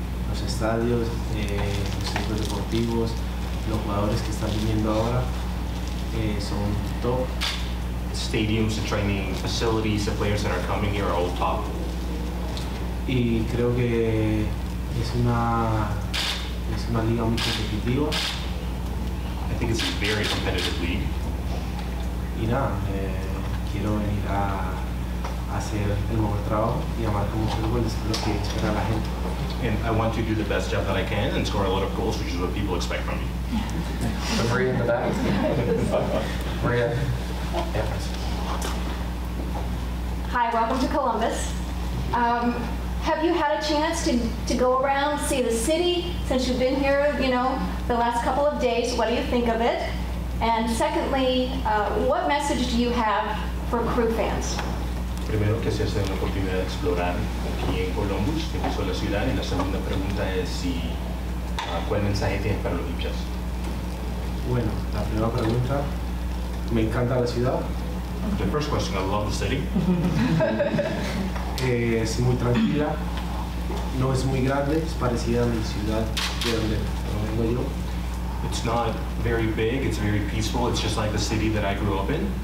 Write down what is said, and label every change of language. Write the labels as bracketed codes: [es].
[es] Los estadios, los centros deportivos, los jugadores que están viniendo ahora son top. [en] Stadiums, the training facilities, the players that are coming here are all top. [es] Y creo que es una liga muy competitiva. [en] I think it's a very competitive league. [es] Y nada, quiero venir a hacer el mejor trabajo y a marcar muchos goles, es lo que espera la gente. [en] And I want to do the best job that I can and score a lot of goals, which is what people expect from me. So Maria in the back. Maria. Hi, welcome to Columbus. Have you had a chance to go around, see the city since you've been here, the last couple of days? What do you think of it? And secondly, what message do you have for crew fans? [es] Primero, que si has tenido la oportunidad de explorar aquí en Columbus, que es la ciudad, y la segunda pregunta es ¿cuál mensaje tienes para los hinchas? Bueno, la primera pregunta, me encanta la ciudad. [en] The first question, I love the city. [es] Es muy tranquila, no es muy grande, es parecida a mi ciudad de donde vengo yo. [en] It's not very big, it's very peaceful, it's just like the city that I grew up in.